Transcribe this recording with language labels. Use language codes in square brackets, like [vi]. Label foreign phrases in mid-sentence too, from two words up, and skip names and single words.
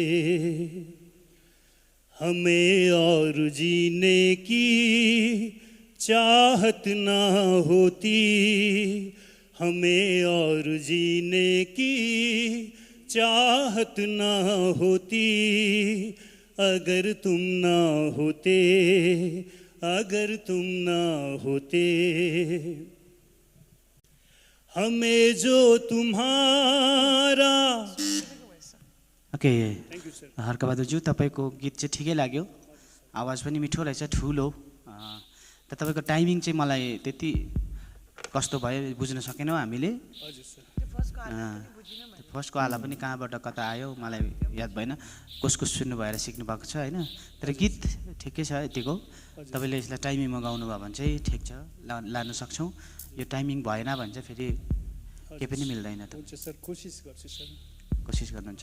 [hi] हमें और जीने की चाहत ना होती हमें और जीने की चाहत ना होती अगर तुम ना होते अगर तुम ना होते हमें जो तुम्हारा [ne] ओके हर्कबहादुरज्यू तपाईँको गीत चाहिँ ठिकै लाग्यो आवाज पनि मिठो रहेछ ठुलो त तपाईँको टाइमिङ चाहिँ मलाई त्यति कस्तो भयो बुझ्न सकेनौँ हामीले फर्स्टको आला पनि कहाँबाट कता आयो मलाई याद भएन कसको सुन्नु भएर सिक्नु भएको छ होइन तर गीत ठिकै छ यतिको तपाईँले यसलाई टाइमिङमा गाउनु भयो भने चाहिँ ठिक छ लानु सक्छौँ यो टाइमिङ भएन भने चाहिँ फेरि केही पनि मिल्दैन त कोसिस गर्नुहुन्छ